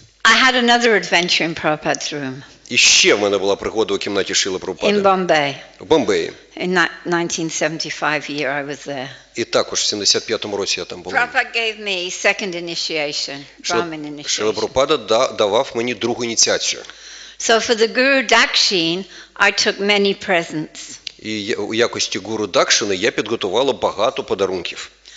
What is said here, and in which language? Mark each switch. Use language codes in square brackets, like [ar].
[en] I had another adventure in Prabhupada's room. [uk] І ще в мене була пригода у кімнаті Шрили [en] in [uk] Прабхупади. [en] Bombay. [uk] В Бомбеї. [en] In 1975 year I was there. [uk] І також в 75-му році я там був. [en] Prabhupada gave me second initiation, Brahmin [uk] Шрила [en] initiation. [uk] Прабхупада давав мені другу ініціацію. [en] So for the Guru Dakshin, I took many presents. [uk] І у якості гуру Дакшини я підготувала багато подарунків.